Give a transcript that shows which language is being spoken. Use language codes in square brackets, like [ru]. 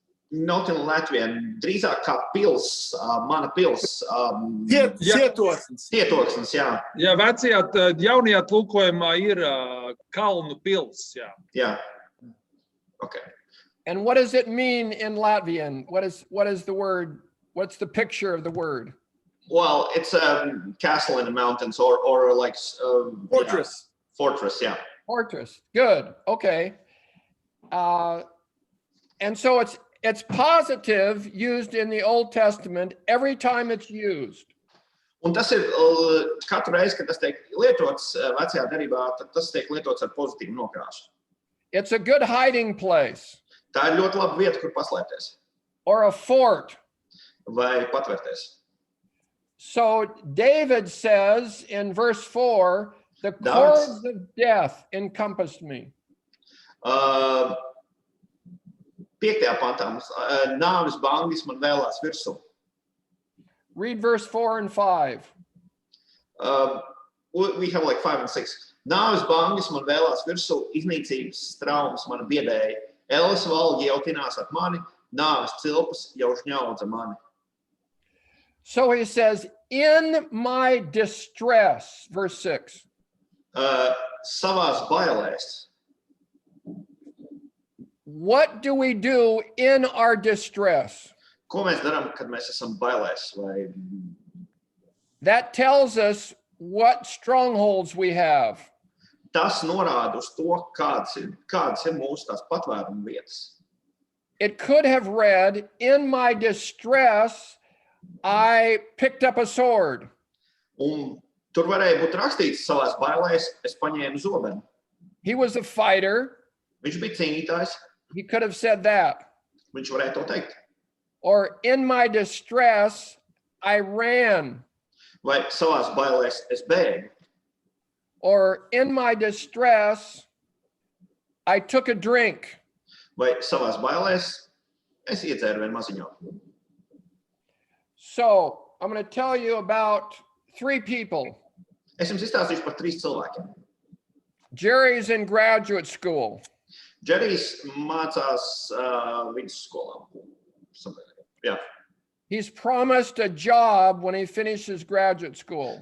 [en] Not in Latvian, [lv] drīzāk kā pils, mana pils. Cietokšņiem. Cietokšņiem, jā. Jā, vecajā, jaunajā tulkojumā ir kalnu pils, jā. Jā. Okay. [en] And what does it mean in Latvian? What is the word? What's the picture of the word? Well, it's a castle in the mountains or like Fortress. Yeah. Fortress, yeah. Fortress. Good. Okay. And so it's positive used in the Old Testament every time it's used. [lv] Un tas ir katru reizi, kad tas tiek lietots vecajā derībā, tad tas tiek lietots ar pozitīvu nokrāsu. [en] It's a good hiding place. [lv] Tā ir ļoti laba vieta, kur paslēpties. [en] Or a fort. [lv] Vai patvērties. [en] So David says in verse 4, the cords of death encompassed me. [lv] 5. pantā mums nāves bangis man vēlās virsū. [en] Read verse 4 and 5. We have like 5 and 6. [lv] Nāves bangis man vēlās virsū, iznīcības traumas man biedēja. Elles valgi jau tinās ap mani, nāves cilpas jau šņaudza mani. [en] So he says, in my distress, verse 6. [lv] Savās bailēs. [en] What do we do in our distress? [lv] Ko mēs darām, kad mēs esam bailēs? Vai... [en] That tells us what strongholds we have. [lv] Tas norāda uz to, kādas ir mūsu tās patvēruma vietas. [en] It could have read, in my distress, I picked up a sword. [lv] Un tur varēja būt rakstīts savās bailēs, es paņēmu zobenu. [en] He was a fighter. [lv] Viņš bija cīnītājs. [en] He could have said that. [lv] Viņš varēja to teikt. [en] Or in my distress, I ran. [lv] Vai savās bailēs es bēgu. [en] Or in my distress, I took a drink. [lv] Vai savās bailēs es iedzēru vienu maziņo. [en] So I'm going to tell you about 3 people. [lv] Es jums izstāstīšu par 3 cilvēkiem. [en] Jerry's in graduate school. [lv] Džerijs mācās vidusskolā. Jā. [en] He's promised a job when he finishes graduate school.